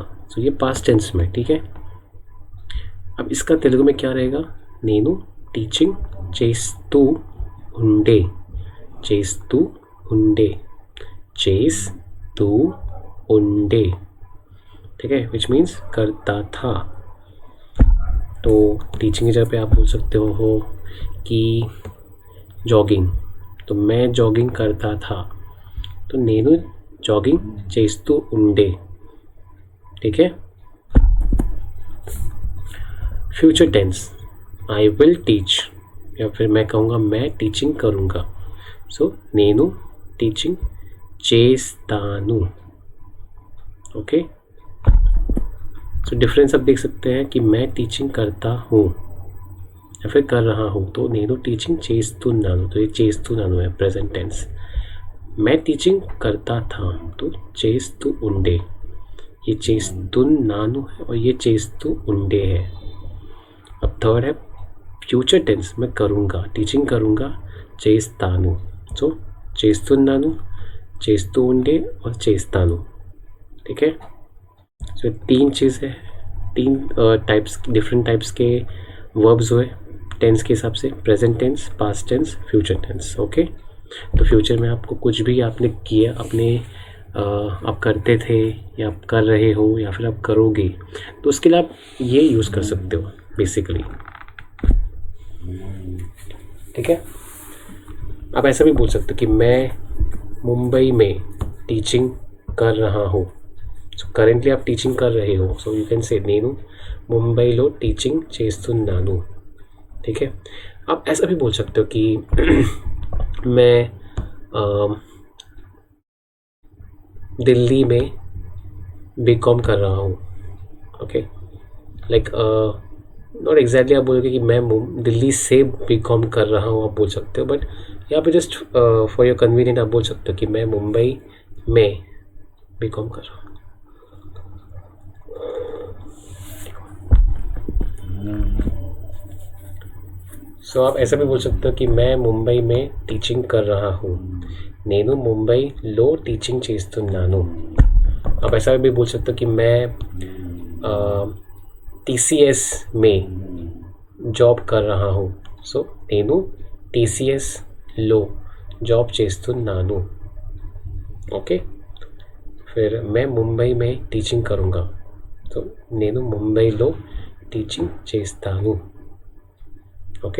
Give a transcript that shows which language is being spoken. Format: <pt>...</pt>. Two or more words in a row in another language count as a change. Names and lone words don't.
<hi>सो ये</hi> <en>past tense</en> <hi>में, ठीक है। अब इसका तेलुगु में क्या रहेगा?</hi> <te>नेनु टीचिंग చేస్తూ ఉండే, చేస్తూ ఉండే, చేస్తూ ఉండే,</te> <hi>ठीक है,</hi> <en>which means</en> <hi>करता था। तो टीचिंग की जगह पे आप बोल सकते हो कि जॉगिंग, तो मैं जॉगिंग करता था, तो</hi> <te>నేను जॉगिंग చేస్తూ ఉండే,</te> <hi>ठीक है।</hi> <en>future tense I will teach,</en> <hi>या फिर मैं कहूँगा मैं टीचिंग करूँगा।</hi> <te>सो నేను टीचिंग చేస్తాను, ओके।</te> <en>so difference</en> <hi>आप देख सकते हैं कि मैं टीचिंग करता हूँ या फिर कर रहा हूँ, तो</hi> <te>నేను टीचिंग చేస్తున్నాను,</te> <hi>तो ये చేస్తున్నాను है</hi> <en>present tense.</en> <hi>मैं टीचिंग करता था, तो</hi> <te>చేస్తూ ఉండే,</te> <hi>ये చేస్తున్నాను है और ये చేస్తూ ఉండే है। अब थर्ड है</hi> <en>future tense,</en> <hi>मैं करूँगा, टीचिंग करूँगा,</hi> <te>చేస్తాను, सो చేస్తున్నాను, చేస్తూ ఉండే और చేస్తాను,</te> <hi>ठीक है। सो तीन चीज़ है, तीन</hi> <en>types, different types</en> <hi>के वर्ब्स हुए टेंस के हिसाब से,</hi> <en>present tense, past tense, future tense, OK.</en> <hi>तो फ्यूचर में आपको कुछ भी आपने किया, अपने आप करते थे या आप कर रहे हो या फिर आप करोगे, तो उसके लिए आप ये यूज़ कर सकते हो बेसिकली, ठीक है। आप ऐसा भी बोल सकते हो कि मैं मुंबई में टीचिंग कर रहा हूँ।</hi> <en>so currently</en> <hi>आप टीचिंग कर रहे हो,</hi> <en>so you can say</en> <te>నేను ముంబైలో టీచింగ్ చేస్తున్నాను,</te> <hi>ठीक है। आप ऐसा भी बोल सकते हो कि मैं दिल्ली में बीकॉम कर रहा हूँ, ओके।</hi> <en>like not exactly</en> <hi>आप बोलोगे कि मैं दिल्ली से बीकॉम कर रहा हूँ, आप बोल सकते हो, बट यहाँ पे</hi> <en>just for your convenient</en> <hi>आप बोल सकते हो कि मैं मुंबई में बीकॉम कर रहा हूँ। सो आप ऐसा भी बोल सकते हो कि मैं मुंबई में टीचिंग कर रहा हूँ,</hi> <te>నేను ముంబైలో టీచింగ్ చేస్తున్నాను।</te> <hi>आप ऐसा भी बोल सकते हो कि मैं TCS में जॉब कर रहा हूँ, सो</hi> <te>నేను TCSలో जॉब చేస్తున్నాను,</te> <hi>ओके। फिर मैं मुंबई में टीचिंग करूँगा, तो</hi> <te>నేను ముంబైలో టీచింగ్ చేస్తాను,</te> <hi>ओके।</hi>